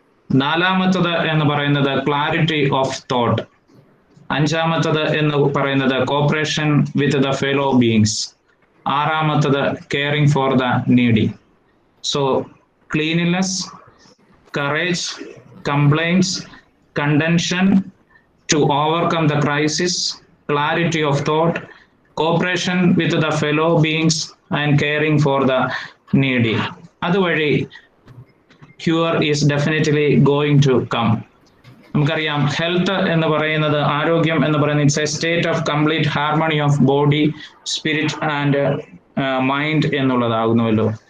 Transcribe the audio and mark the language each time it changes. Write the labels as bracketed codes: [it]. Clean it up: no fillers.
[ml] നാലാമത്തത് എന്ന് പറയുന്നത് [en] Clarity of thought. [ml] അഞ്ചാമത്തത് എന്ന് പറയുന്നത് [en] Cooperation with the fellow beings. [ml] ആറാമത്തത് [en] Caring for the needy. So cleanliness, courage, compliance, contention, to overcome the crisis, clarity of thought, cooperation with the fellow beings, and caring for the needy. [ml] അതുവഴി [en] Cure is definitely going to come. [ml] നമുക്കറിയാം, health എന്ന് പറയുന്നത്, [en] ആരോഗ്യം എന്ന് പറയുന്നത്, it's a state of complete harmony of body, spirit and mind [ml] എന്നുള്ളതാകുന്നുവല്ലോ.